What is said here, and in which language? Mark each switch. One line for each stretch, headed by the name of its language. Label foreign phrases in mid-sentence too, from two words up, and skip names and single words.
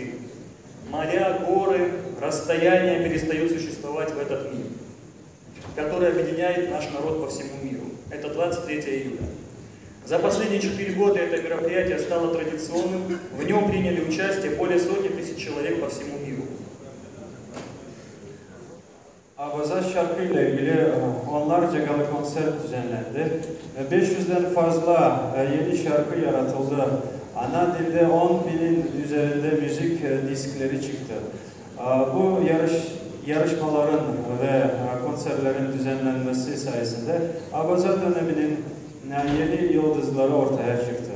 Russian: Моря, горы, расстояния перестают существовать в этот мир, который объединяет наш народ по всему миру. Это 23 июля. За последние 4 года это мероприятие стало традиционным, в нем приняли участие более сотни тысяч человек по всему mиру.
Turkish: Abaza şarkı ile ilgili onlarca gala konser düzenlendi. 500'den fazla yeni şarkı yaratıldı. Ana dilde 10.000'in üzerinde müzik diskleri çıktı. Bu yarışmaların ve konserlerin düzenlenmesi sayesinde Abaza döneminin yeni yıldızları ortaya çıktı.